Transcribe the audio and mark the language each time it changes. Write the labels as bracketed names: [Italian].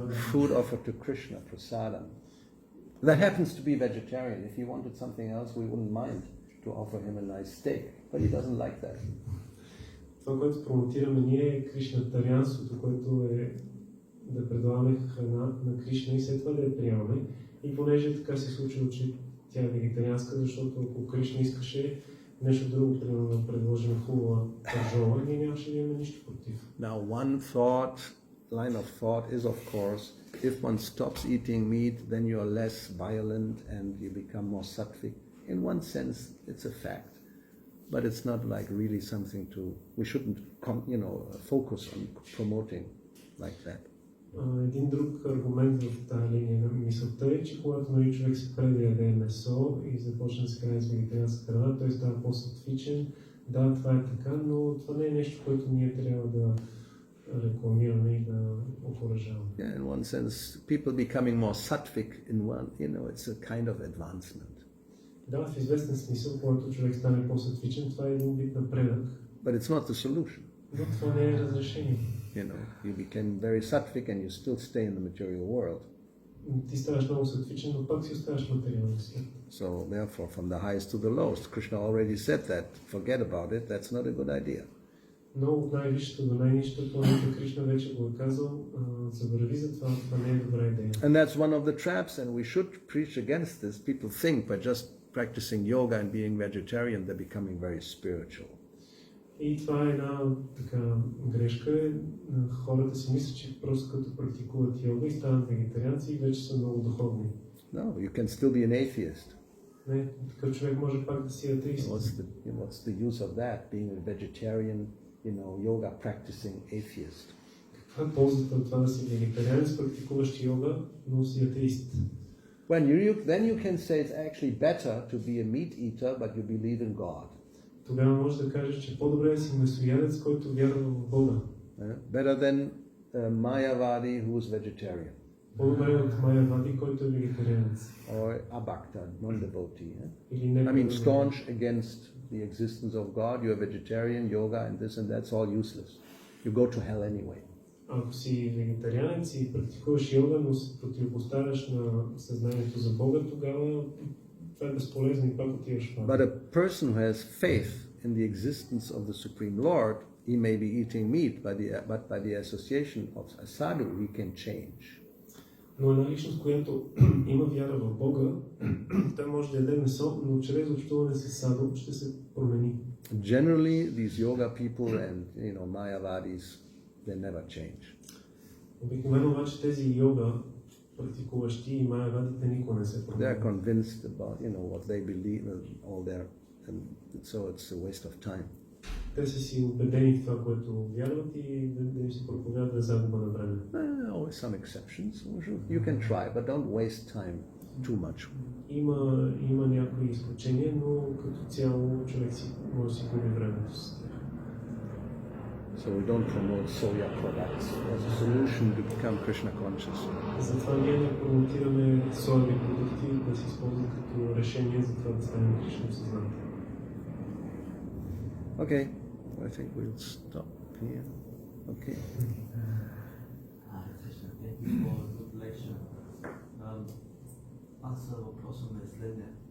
[English] Food offered to Krishna, prasadam. That happens to be vegetarian. If he wanted something else, we wouldn't mind to offer him a nice steak. But he doesn't like that. [Bulgarian] Това, което промотираме ние е кришнатарианството, което е да предлагаме храна на Кришна и след това да я приемаме. И понеже така се случило, че тя е вегетарианска, защото ако Кришна искаше нещо друго, примерно да предложим хубава пържола, ние нямаше да имаме нищо против. [English] Now one line of thought is, of course, if one stops eating meat, then you are less violent and you become more sattvic. In one sense, it's a fact. But it's not like really something we shouldn't, focus on promoting like that. [Bulgarian] Един друг аргумент в тази линия на мисълта е, че когато човек се спре да яде месо и започне да се храни с вегетарианска храна, той става по-сатвичен. Да, това е така, но това не е нещо, което ние трябва да рекламираме и да окуражаваме. [English] Yeah, in one sense, people becoming more sattvic it's a kind of advancement. [Bulgarian] Да, в известен смисъл, когато човек стане по-сатвичен, това е един вид напредък. [English] But it's not the solution. [Bulgarian] Но това не е разрешение. [English] You became very sattvic and you still stay in the material world. [Bulgarian] Ти ставаш много сатвичен, но пак си оставаш материален свят. [English] So therefore, from the highest to the lowest, Krishna already said that. Forget about it. That's not a good idea. [Bulgarian] Но от най-висшето до най-нищото, планета Кришна вече го е казал, забрави за това, това не е добра идея. [English] And that's one of the traps, and we should preach against this. People think by just practicing yoga and being vegetarian, they're becoming very spiritual. [Bulgarian] И това е една така грешка. Хората си мислят, че просто като практикуват йога и стават вегетарианци и вече са много духовни. [English] No, you can still be an atheist. [Bulgarian] Не, такъв човек може пак да си атеист. [English] What's the use of that, being a vegetarian, yoga practicing atheist? [Bulgarian] Каква е ползата от това да си вегетарианец, практикуващ йога, но си атеист? [English] Then you can say it's actually better to be a meat eater, but you believe in God. [Bulgarian] Тогава може да кажеш, че по-добре да си месоядец, който вярва в Бога. [English] Better than Mayavadi who is vegetarian. [Bulgarian] По-добре от Майявади, който е вегетарианец. [English] Or Abhakta, non-devotee. I mean, staunch against the existence of God, you're a vegetarian, yoga and this and that's all useless. You go to hell anyway. [Bulgarian] Ако си вегетарианец и практикуваш йога, но се противопоставяш на съзнанието за Бога, тогава това е безполезно и пак отиваш в ада. [English] But a person who has faith in the existence of the Supreme Lord, he may be eating meat, but by the association of a sadhu, he can change. [Bulgarian] Но една личност, която има вяра в Бога, той може да яде месо, но чрез общуване с саду ще се промени. [English] Generally, these yoga people and Mayavadis, they never change. [Bulgarian] Обикновено обаче тези йога практикуващи и майявадите никога не се променят. [English] They are convinced about what they believe and all their, and so it's a waste of time. [Bulgarian] Те са си убедени в това, което вярват и да им се проповядва загуба на време. [English] Always some exceptions. You can try, but don't waste time too much. [Bulgarian] Има някои изключения, но като цяло човек може да си губи времето с тях. [English] So we don't promote soya products as a solution to become Krishna conscious. [Bulgarian] Затова ние не промотираме соеви продукти да се използват като решение за това да станем Кришна съзнание. [English] Okay, I think we'll stop here. Okay. Thank you for a good lecture. [Bulgarian] Аз въпросът ми е следния.